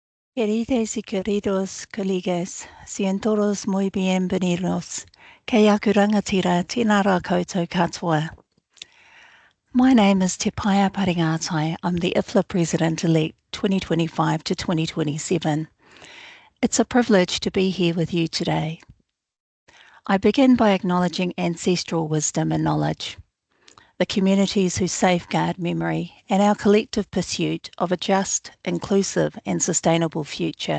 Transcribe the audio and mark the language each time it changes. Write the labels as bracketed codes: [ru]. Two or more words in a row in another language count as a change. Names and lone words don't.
[es] Queridas y queridos colegas, sean todos muy bienvenidos. [mi] Kei aku rangatira, tēnā rā koutou katoa. [en] My name is Paea Paringatai. I'm the IFLA President-elect 2025 to 2027. It's a privilege to be here with you today. I begin by acknowledging ancestral wisdom and knowledge, the communities who safeguard memory, and our collective pursuit of a just, inclusive, and sustainable future.